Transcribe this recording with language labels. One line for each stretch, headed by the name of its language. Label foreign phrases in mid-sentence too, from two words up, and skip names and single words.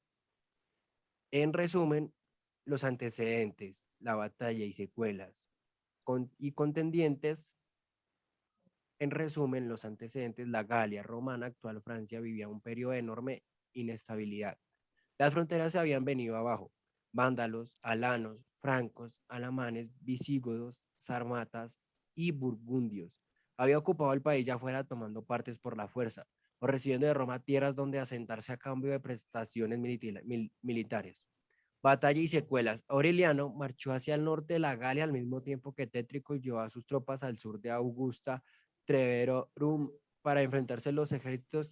Spanish: En resumen, los antecedentes, la batalla y secuelas y contendientes. En resumen, los antecedentes, la Galia romana, actual Francia, vivía un periodo de enorme inestabilidad. Las fronteras se habían venido abajo. Vándalos, alanos, francos, alamanes, visigodos, sarmatas y burgundios. Había ocupado el país ya fuera tomando partes por la fuerza o recibiendo de Roma tierras donde asentarse a cambio de prestaciones militares. Batalla y secuelas. Aureliano marchó hacia el norte de la Galia al mismo tiempo que Tétrico llevó a sus tropas al sur de Augusta Treverorum para enfrentarse a los ejércitos.